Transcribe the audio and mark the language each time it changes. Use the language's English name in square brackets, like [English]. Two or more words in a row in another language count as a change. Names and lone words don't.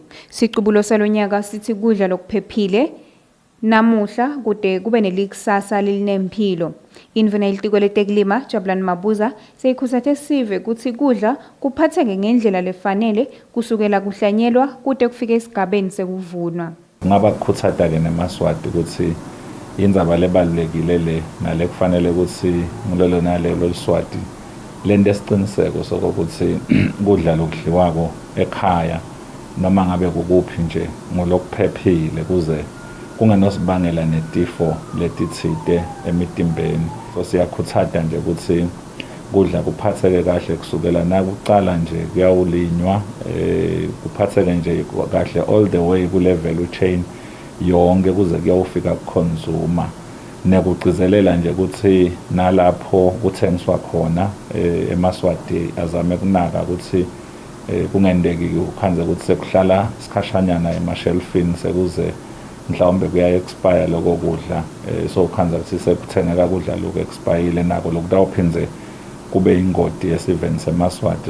[Swati] Siqubulo salonyaka sithi kudla lokuphephile namuhla kude kube nelikusasa linemphilo. Indvuna yelitiko letekulima Jabulani Mabuza seyikhutsate sive ukuthi kudla kuphatheke ngendlela lefanele kusukela kuhlanyelwa kude kufike esigabeni sekuvunwa. Ngaba kukhutsata ke nemaswati ukuthi indzaba lebalulekile le nale kufanele ukuthi ngilolo nalelo liswati lento esiqiniseko sokuthi kudla lokudliwako ekhaya noma ngabe kukuphi nje ngolokuphephile kuze kungenosibangela netifo letithite emitimbeni. So siyakhutsata nje ukuthi kudla kuphatheke kahle kusukela nakuqala nje kuyawulinywa kuphatheke nje kahle [English] all the way [Swati] ku level chain yonke kuze kuyawufika kuconsumer nekugcizelela nje ukuthi nalapho kuthengiswa khona emaswati azame kunaka ukuthi kungendeki ukhanze ukuthi sekuhlala sikhashanyana emashelfini sekuze mhlawumbe kuya expire lokho kudla so ukhanza ukuthi sekuthengeka kudla lokho expire nako lokutawuphinze kube ingodi yesiveni semaswati.